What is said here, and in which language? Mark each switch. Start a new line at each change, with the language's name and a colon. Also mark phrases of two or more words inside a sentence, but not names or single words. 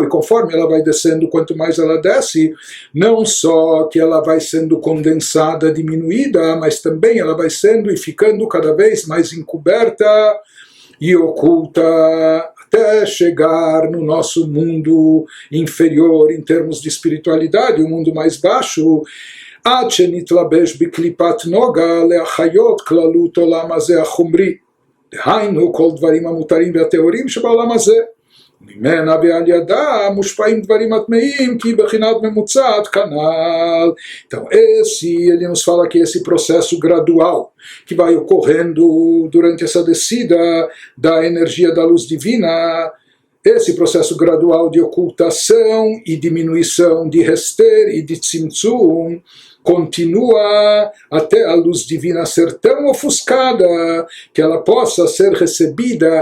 Portuguese: E conforme ela vai descendo, quanto mais ela desce, não só que ela vai sendo condensada, diminuída, mas também ela vai sendo e ficando cada vez mais encoberta e oculta, até chegar no nosso mundo inferior em termos de espiritualidade, o mundo mais baixo,
Hebrew: עד שנתלבש בקליפת נוגה להחיות כללות עולם הזה החומרי, דהיינו כל דברים המותרים והטהורים שבעולם הזה. ממנה ועל ידה מושפעים דברים הטמאים כי בחינת ממוצעת כנ"ל.
Portuguese: Então ele nos fala que esse processo gradual que vai ocorrendo durante essa descida da energia da luz divina, esse processo gradual de ocultação e diminuição de Hester e de Tzimtzum continua até a luz divina ser tão ofuscada que ela possa ser recebida.